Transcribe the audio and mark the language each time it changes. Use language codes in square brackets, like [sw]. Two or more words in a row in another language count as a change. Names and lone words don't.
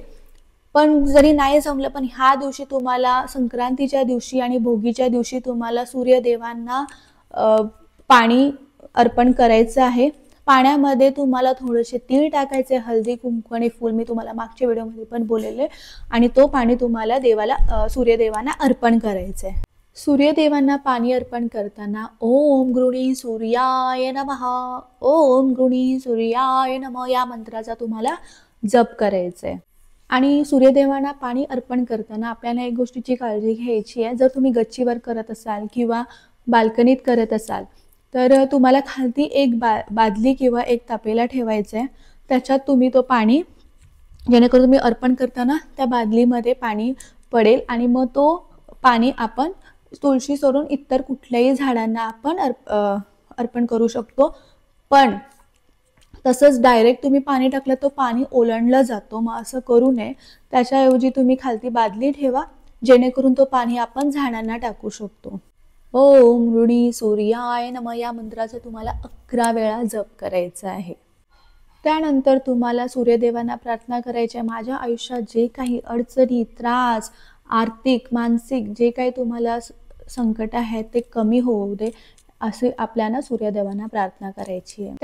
[mr] पण जरी नाही जमलं, पण ह्या दिवशी तुम्हाला संक्रांतीच्या दिवशी आणि भोगीच्या दिवशी तुम्हाला सूर्यदेवांना पाणी अर्पण करायचं आहे. पाण्यामध्ये तुम्हाला थोडेसे तीळ टाकायचे, हळदी, कुंकू आणि फूल, मी तुम्हाला मागच्या व्हिडिओमध्ये पण बोललेले, आणि तो पाणी तुम्हाला सूर्यदेवांना अर्पण करायचं आहे. सूर्यदेवांना पाणी अर्पण करताना [sa] ओम गृणी सूर्याय नमः, ओम गृणी सूर्याय नमः [mr] या मंत्राचा तुम्हाला जप करायचा आहे. आणि सूर्यदेवांना पाणी अर्पण करताना आपल्याला एक गोष्टीची काळजी घ्यायची आहे. जर तुम्ही गच्चीवर करत असाल किंवा बाल्कनीत करत असाल तर तुम्हाला खालती एक बादली किंवा एक तापेला ठेवायचं आहे. त्याच्यात तुम्ही तो पाणी, जेणेकरून तुम्ही अर्पण करताना त्या बादलीमध्ये पाणी पडेल आणि मग तो पाणी आपण तुळशी सोडून इतर कुठल्याही झाडांना आपण अर्पण करू शकतो. पण तसंच डायरेक्ट तुम्ही पाणी टाकलं तर पाणी ओलांडलं जातो, मग असं करू नये. त्याच्याऐवजी तुम्ही खालती बादली ठेवा, जेणेकरून तो पाणी आपण झाडांना टाकू शकतो. [sa] ओम गृणी सूर्याय नमः [mr] या मंत्राचा तुम्हाला 11 वेळा जप करायचा आहे. त्यानंतर तुम्हाला सूर्यदेवांना प्रार्थना करायची आहे, माझ्या आयुष्यात जे काही अडचणी, त्रास, आर्थिक, मानसिक जे काही तुम्हाला संकट आहेत ते कमी होऊ दे, असे आपल्याला सूर्यदेवांना प्रार्थना करायची आहे.